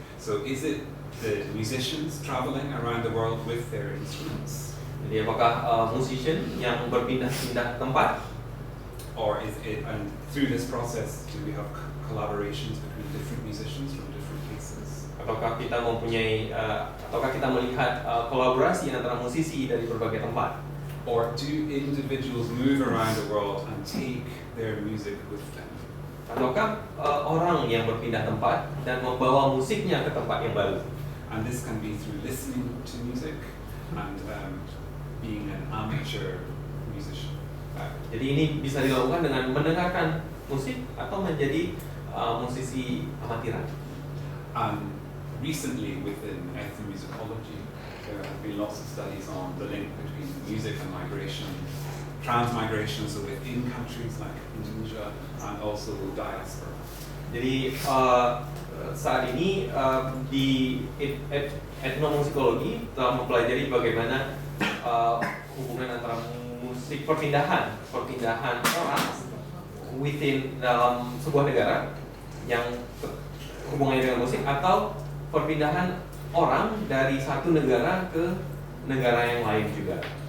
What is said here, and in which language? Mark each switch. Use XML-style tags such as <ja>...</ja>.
<en>So is it the musicians traveling around the world with their instruments?</en> <id>Jadi apakah musician yang berpindah-pindah tempat?</id> <en>Or is it, and through this process, do we have collaborations between different musicians from different places?</en> <id>Ataukah kita mempunyai, ataukah kita melihat kolaborasi antara musisi dari berbagai tempat?</id> <en>Or do individuals move around the world and take their music with them?</en> <id>Ataukah orang yang berpindah tempat dan membawa musiknya ke tempat yang baru?</id> <en>And this can be through listening to music and being an amateur musician.</en> <id>Jadi ini bisa dilakukan dengan mendengarkan musik atau menjadi musisi amatiran.</id> <en>And recently within ethnomusicology, there have been lots of studies on the link between music and migration, transmigration, so within countries like Indonesia, and also diaspora.</en> <id>Jadi saat ini di etnomusikologi telah mempelajari bagaimana hubungan antara musik perpindahan orang within dalam sebuah negara yang hubungannya dengan musik, atau perpindahan orang dari satu negara ke negara yang lain juga.</id>